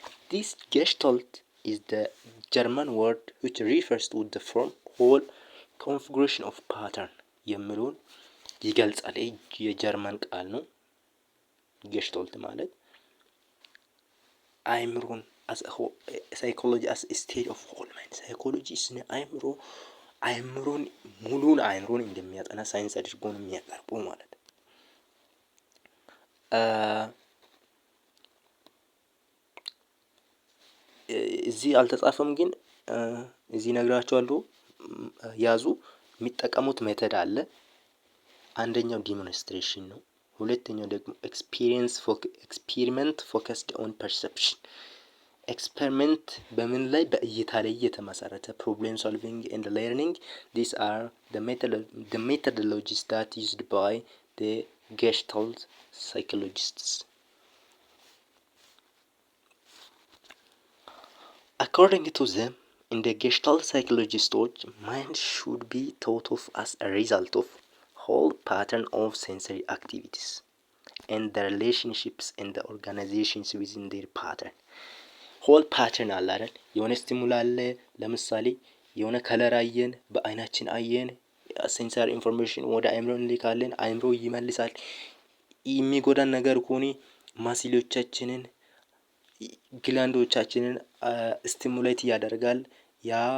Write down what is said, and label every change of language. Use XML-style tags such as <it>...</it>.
<en>This gestalt is the German word which refers to the form, whole, configuration of pattern</en> <am>የሚለውን ይገልጻል። የጀርመን ቃል ነው ገሽታልት ማለት። አእምሮን</am> <en>ሳይኮሎጂ አስ ስቴት ኦፍ ሆል ማይንድ</en> <am>ሳይኮሎጂ ስነ አእምሮን ሙሉን አእምሮን እንደሚያጠና ሳይንስ አድርጎ ነው የሚያቀርበው ማለት ነው። እዚህ አልተጻፈም ግን እዚህ ነግራቸዋለሁ ያዙ። የሚጠቀሙት ሜተድ አለ። አንደኛው ዲሞንስትሬሽን ነው። ሁለተኛው ደግሞ ኤክስፔሪመንት ፎከስድ ኦን ፐርሰፕሽን ኤክስፐሪመንት በምን ላይ በእይታ ላይ የተመሰረተ ፕሮብሌም ሶልቪንግ ኤንድ ለርኒንግ ዲስ አር</am> <en>the methodologies that used by the Gestalt psychologists. According to them, in the Gestalt psychologists, mind should be thought of as a result of whole pattern of sensory activities and the relationships and the organizations within their pattern.</en> <am>ሆል ፓተርን አለ አይደል? የሆነ ስቲሙል አለ። ለምሳሌ የሆነ ከለር አየን፣ በአይናችን አየን፣ ሴንሰር ኢንፎርሜሽን ወደ አእምሮ እንልካለን፣ አእምሮ ይመልሳል። የሚጎዳን ነገር ከሆነ ማሲሎቻችንን ግላንዶቻችንን ስቲሙሌት ያደርጋል። ያ</am>